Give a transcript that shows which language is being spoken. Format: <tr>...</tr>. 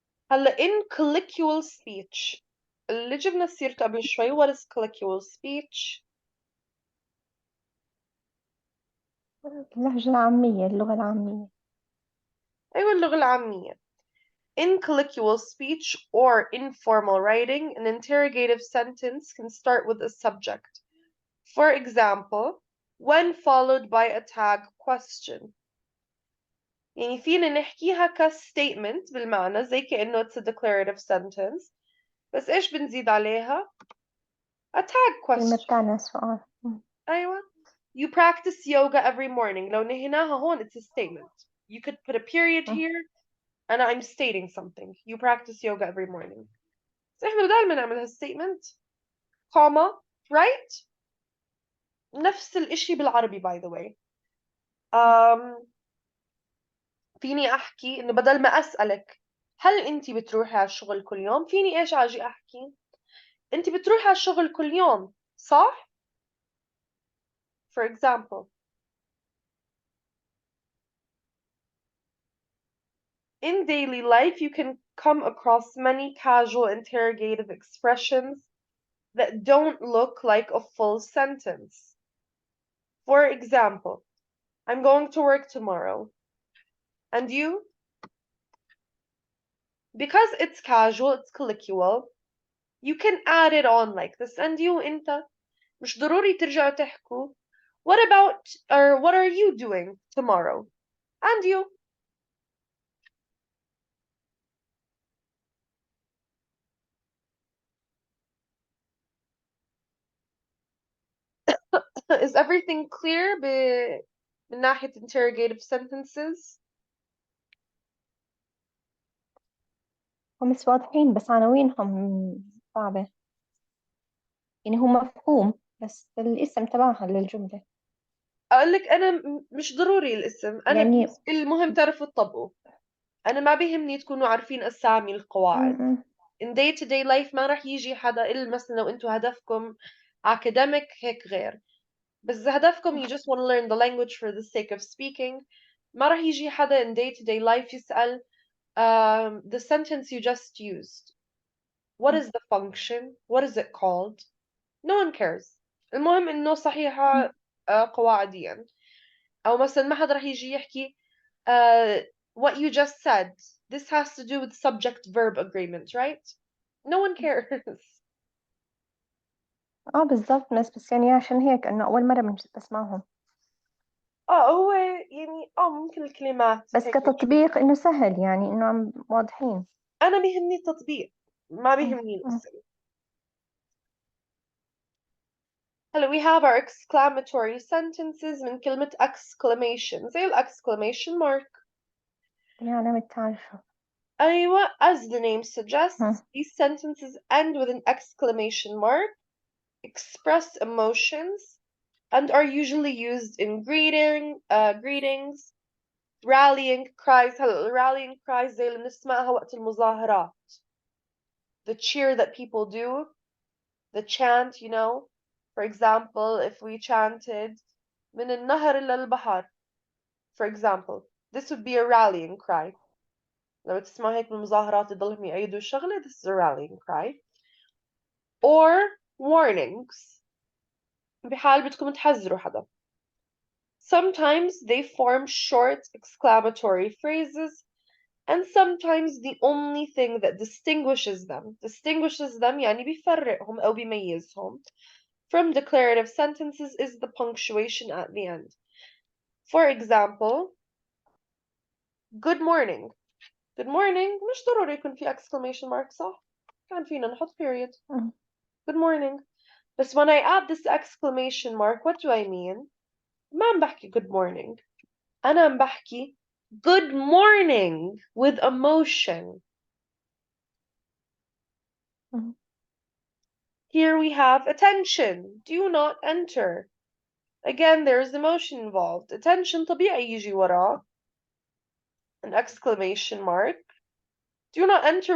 <en>هلا in colloquial speech</en> <ar>اللي جبنا سيرته قبل شوي</ar> <en>what is colloquial speech؟</en> <ar>اللهجة العامية اللغة العامية. أيوة اللغة العامية.</ar> <en>In colloquial speech or informal writing, an interrogative sentence can start with a subject. For example, when followed by a tag question.</en> <ar>يعني فينا نحكيها كstatement بالمعنى زي كأنه</ar> <en>it's a declarative sentence.</en> <ar>بس إيش بنزيد عليها؟</ar> <en>A tag</en> <ar>كلمة</ar> <en>question.</en> <ar>تانا سؤال. أيوة.</ar> <en>You practice yoga every morning.</en> <ar>لو نهيناها هون</ar> <en>it's a statement. You could put a period here and I'm stating something. You practice yoga every morning.</en> <ar>بس إحنا دائما نعملها statement.</ar> <en>comma, right?</en> <ar>نفس الإشي بالعربي</ar> <en>by the way.</en> <ar>فيني أحكي إنه بدل ما أسألك هل أنتي بتروحي على الشغل كل يوم؟ فيني إيش أجي أحكي؟ أنتي بتروحي على الشغل كل يوم صح؟</ar> <en>For example. In daily life, you can come across many casual interrogative expressions that don't look like a full sentence. For example, I'm going to work tomorrow. And you? Because it's casual, it's colloquial, you can add it on like this. And you,</en> <ar>انت مش ضروري ترجعوا تحكوا</ar> <en>what about or what are you doing tomorrow? And you. Is everything clear</en> <ar>من ناحية</ar> <en>interrogative sentences?</en> <ar>هم بس واضحين بس عناوينهم صعبة، يعني هو مفهوم بس الاسم تبعها للجملة. أقول لك أنا مش ضروري الاسم، أنا يعني المهم تعرفوا تطبقوا. أنا ما بيهمني تكونوا عارفين أسامي القواعد.</ar> <en>in day to day life</en> <ar>ما راح يجي حدا إلا مثلا لو أنتوا هدفكم</ar> <en>academic</en> <ar>هيك غير، بس هدفكم</ar> <en>you just want to learn the language for the sake of speaking.</en> <ar>ما راح يجي حدا</ar> <en>in day to day life</en> <ar>يسأل</ar> <en>the sentence you just used, what is the function, what is it called? No one cares.</en> <ar>المهم إنه صحيحة قواعديا. أو مثلا ما حدا راح يجي يحكي</ar> <en>what you just said, this has to do with subject verb agreement, right? No one cares.</en> <ar>بالضبط، بس يعني عشان هيك إنه أول مرة بسمعهم. هو يعني ممكن الكلمات بس هيك كتطبيق إنه سهل، يعني إنه عم واضحين. أنا بيهمني التطبيق، ما بيهمني الاسم.</ar> <en>هلا we have our exclamatory sentences</en> <ar>من كلمة</ar> <en>exclamation زي exclamation mark.</en> <ar>يعني أنا متعرفة.</ar> <en>أيوة, as the name suggests, these sentences end with an exclamation mark, express emotions, and are usually used in greetings, rallying cries.</en> <ar>هلا rallying cries زي اللي بنسمعها وقت المظاهرات.</ar> <en>The cheer that people do, the chant, you know. For example, if we chanted</en> <ar>من النهر إلى البحر,</ar> <en>for example, this would be a rallying cry.</en> <ar>لما تسمع هيك بالمظاهرات يضلهم يعيدوا الشغلة,</ar> <en>this is a rallying cry. Or warnings,</en> <ar>بحال بدكم تحذروا حدا.</ar> <en>Sometimes they form short exclamatory phrases, and sometimes the only thing that distinguishes them</en> <ar>يعني بيفرقهم أو بيميزهم</ar> <en>from declarative sentences is the punctuation at the end. For example, good morning.</en> <ar>Good morning مش ضروري يكون في exclamation mark صح؟ كان فينا نحط</ar> <en>period. Good morning. But when I add this exclamation mark, what do I mean?</en> <ar>ما عم بحكي</ar> <en>good morning.</en> <ar>أنا عم بحكي</ar> <en>good morning with emotion. Here we have attention. Do not enter. Again, there is emotion involved. Attention طبيعي يجي وراه an exclamation mark. Do not enter.</en>